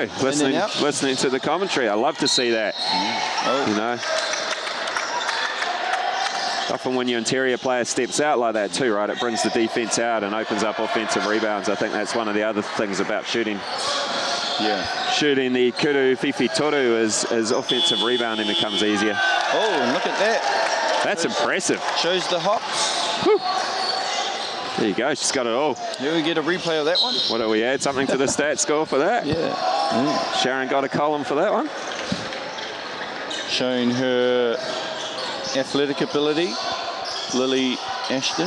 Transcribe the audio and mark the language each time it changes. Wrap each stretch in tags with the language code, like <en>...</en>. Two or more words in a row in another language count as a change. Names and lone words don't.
<en>Listening to the commentary. I love to see that. You know. Often when your interior player steps out like that too, right, it brings the defense out and opens up offensive rebounds. I think that's one of the other things about shooting. Yeah. Shooting the</en> <mi>kuru whiwhi toru</mi> <en>is offensive rebounding becomes easier. Oh, and look at that. That's impressive. Shows the hops. Whew. There you go, she's got it all. Here we get a replay of that one. What do we add? Something to the stat score for that? Yeah. Sharon got a column for that one. Showing her athletic ability, Lily Ashton.</en>